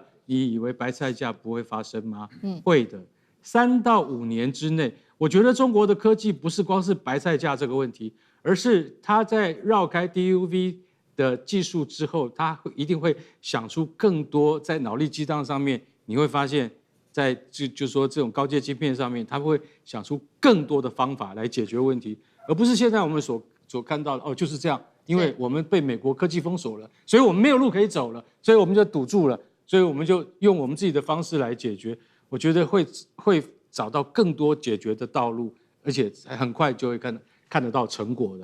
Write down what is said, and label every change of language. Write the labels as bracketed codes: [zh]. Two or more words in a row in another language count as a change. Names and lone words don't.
[zh] 你以為白菜價不會發生嗎？會的。3到5年之內，我覺得中國的科技不是光是白菜價這個問題，而是它在繞開 DUV 的技術之後，它一定會想出更多在腦力激盪上面，你會發現。在就說這種高階晶片上面，他會想出更多的方法來解決問題，而不是現在我們所看到的哦，就是這樣，因為我們被美國科技封鎖了，所以我們沒有路可以走了，所以我們就堵住了，所以我們就用我們自己的方式來解決。我覺得會找到更多解決的道路，而且很快就會看得到成果的。